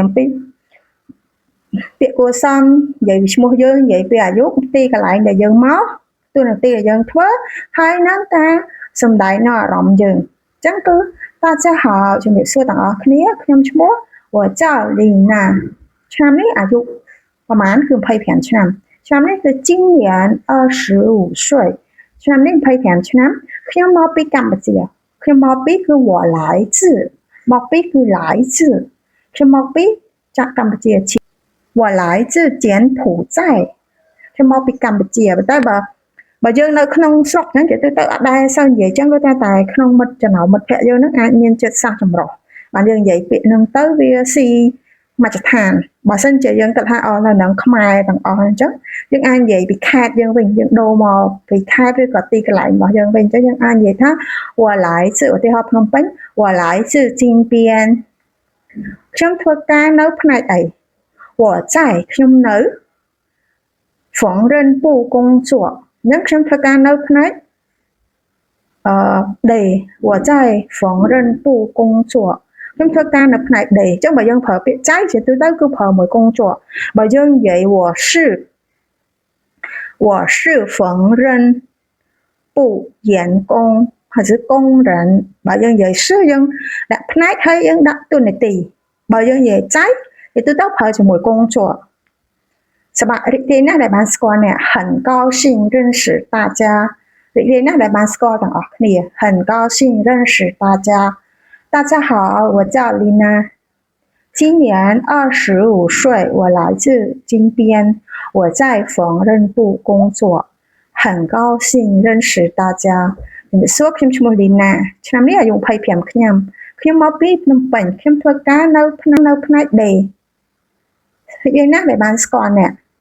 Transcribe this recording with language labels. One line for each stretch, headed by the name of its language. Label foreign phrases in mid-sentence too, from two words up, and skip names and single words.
Khmer: អំពីពាក្យគួរសមនិយាយពីឈ្មោះយើងនិយាយពីអាយុទីកន្លែងដែលយើងមកតួនាទីដែលយើងធ្វើហើយនឹងការសម្ដែងនៅអារម្មណ៍យើងអញ្ចឹងគឺ
Chinese: 大家好
Khmer: ជំរាបសួរទាំងអស់គ្នាខ្ញុំឈ្មោះ
Chinese: 我叫
Khmer: លីណាឆ្នាំនេះអាយុប្រ ហែលគឺ25ឆ្នាំនេះគឺ
Chinese: 今年25岁
Khmer: ឆ្នាំនេះ25ឆ្នាំខ្ញុំមកពីកម្ពុជាខ្ញុំមកពីគឺ
Chinese: 我来自
Khmer: មកពីគឺ来自ខ្ញុំមកពីจากកម្ពុជា
Chinese: 我来自
Khmer: 柬埔寨ខ្ញុំមកពីកម្ពុជាប៉ុន្តែបើយើងនៅក្នុងស្រុកហ្នឹងគេទៅអត់ដែរសូវនិយាយចឹងគាត់ថាតែក្នុងចំណោមមិត្តភ័ក្តិ យើងហ្នឹងអាចមានចិត្តសាសចម្រុះបានយើងនិយាយពាក្យហ្នឹងទៅវាស៊ីមជ្ឈដ្ឋានបើសិនជាយើងគិតថានៅនឹងខ្មែរទាំងអស់អញ្ចឹងយើងអាចនិយាយពីខេត្តយើងវិញយើងដូរមកពីខេត្តឬក៏ទីកន្លែងរបស់យើងវិញអញ្ចឹងយើងអាចនិយាយថា
Chinese: 我来自
Khmer: ឧទាហរណ៍ភ្នំពេញ
Chinese: 我来自金边
Khmer: ខ្ញុំធ្វើការនៅផ្នែកអី
Chinese: 我在
Khmer: ខ្ញុំនៅ
Chinese: 缝纫部工作
Khmer: នឹងខ្ញុំធ្វើការនៅផ្នែក ដេ
Chinese: 我在缝纫部工作
Khmer: ខ្ញុំធ្វើការនៅផ្នែកដេអញ្ចឹងបើយើងប្រើពាក្យចៃជាទូទៅគឺប្រើមួយ工作បើយើងនិយាយ
Chinese: 我是缝纫部员工还是工人
Khmer: បើយើងនិយាយ是យើងដាក់ផ្នែកហើយយើងដាក់តួនាទីបើ យើងនិយាយចៃជាទូទៅប្រើជាមួយ工作សប្បាយរីករាយណាស់ដែលបានស្គាល់អ្នក很
Chinese: 高兴认识大家
Khmer: រីករាយណាស់ដែលបានស្គាល់ទាំងអស់គ្នា
Chinese: 很高兴认识大家大家好我叫丽娜今年25岁我来自金边我在缝纫部工作很高兴认识大家
Khmer: ជំរាបសួរខ្ញុំឈ្មោះលីណាឆ្នាំនេះអាយុ25ខ្ញុំមកពីភ្នំពេញខ្ញុំធ្វើការនៅផ្នែក D និយាយណាស់ដែលបានស្គាល់អ្នក